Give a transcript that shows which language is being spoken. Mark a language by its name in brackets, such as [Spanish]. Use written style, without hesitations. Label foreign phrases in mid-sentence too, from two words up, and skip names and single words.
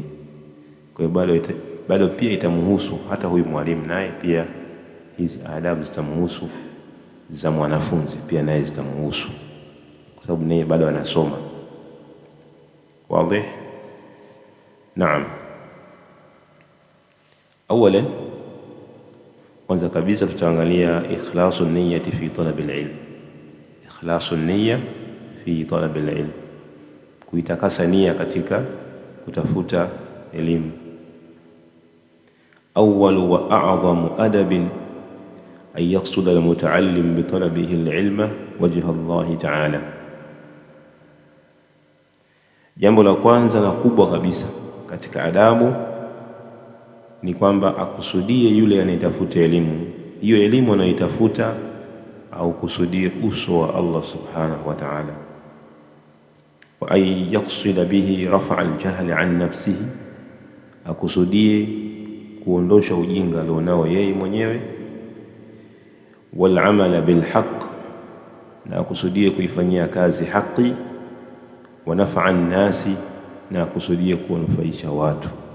[Swahili] Kwa hiyo bado pia itamhusu hata huyu mwalimu, naye pia hizi adabu zitamhusu, za mwanafunzi pia naye zitamhusu, kwa sababu naye bado anasoma. Wazi? Naam. [Arabic] Awala, [Swahili] kwanza kabisa tutaangalia [Arabic] إخلاص النية في طلب العلم. إخلاص النية في طلب العلم, [Swahili] kuitakasa nia katika kutafuta elimu. [Arabic] أول وأعظم أدب أن يقصد المتعلم بطلبه العلم وجه الله تعالى. [Swahili] Jambo la kwanza na kubwa kabisa katika adabu ni kwamba akusudie yule anayetafuta elimu, hiyo elimu anayoitafuta au kusudie uso wa Allah [Arabic] سبحانه وتعالى. وأن يقصد به رفع الجهل عن نفسه, [Swahili] akusudie kuondosha ujinga alionao yeye mwenyewe. [Arabic] والعمل بالحق, [Swahili] na akusudie kuifanyia kazi haki. [Arabic] ونفع الناس, [Swahili] na akusudie kuwanufaisha watu.